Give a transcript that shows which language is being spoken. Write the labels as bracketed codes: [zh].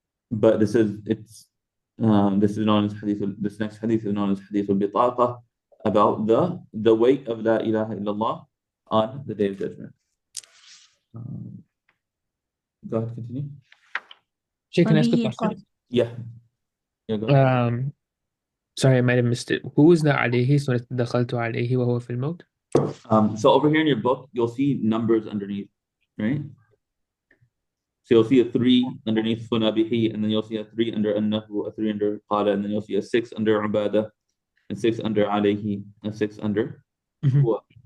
[en] But this is known as hadith. This next hadith is known as Hadith al-Bitaqa, about the weight of La ilaha illallah on the Day of Judgment. Go ahead, continue. Sheikh, can I ask a question? Yeah, go ahead. Sorry, I might have missed it. Who is the alayhi? So [ar] دخلت عليه وهو في الموت. [en] So over here in your book, you'll see numbers underneath, right? So you'll see a 3 underneath Funabihi, and then you'll see a 3 under Annahu, a 3 under Qala, and then you'll see a 6 under Ubadah, and 6 under Alayhi, and 6 under Mhm. Huwa.